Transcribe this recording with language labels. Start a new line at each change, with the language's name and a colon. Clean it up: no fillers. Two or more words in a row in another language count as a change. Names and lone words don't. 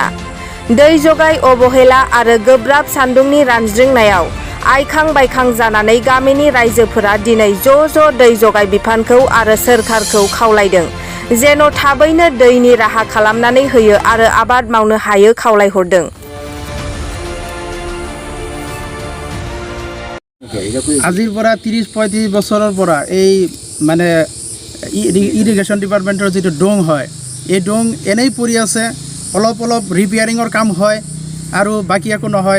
Bodo: दै जगाय अबहेला आरो गोब्राब सान्दुंनि रानज्रिंनायाव आइखां बायखां जानानै गामिनि रायजोफोरा दिनै ज' दै जगाय बिफानखौ आरो सोरखारखौ खावलायदों जेन' थाबैनो दैनि राहा खालामनानै होयो आरो आबाद मावनो हायो खावलायहरदों।
Assamese: আজিৰ পৰা 30-35 বছৰৰ পৰা এই মানে ইৰিগেশ্যন ডিপাৰ্টমেণ্টৰ যিটো ডং হয়, এই ডং এনেই পৰি আছে, অলপ ৰিপেয়াৰিঙৰ কাম হয় আৰু বাকী একো নহয়।